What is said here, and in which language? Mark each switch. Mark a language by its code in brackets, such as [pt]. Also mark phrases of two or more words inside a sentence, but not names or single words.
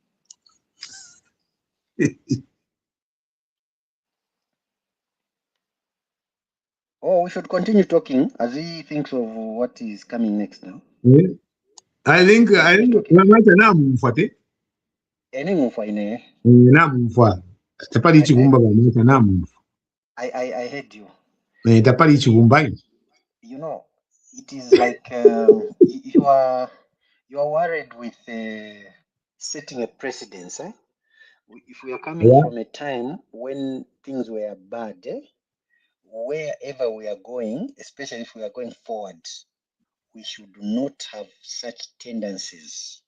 [en] Oh, we should continue talking as he thinks of what is coming next now. Yeah. I think Any move for in [bem] Namumfa. Tapali chibumba bamwita namumfa. [en] I heard you. [bem] Tapali chibumba. [en] You know, it is like you are worried with setting a precedence. If we are coming from a time when things were bad, wherever we are going, especially if we are going forward, we should not have such tendencies.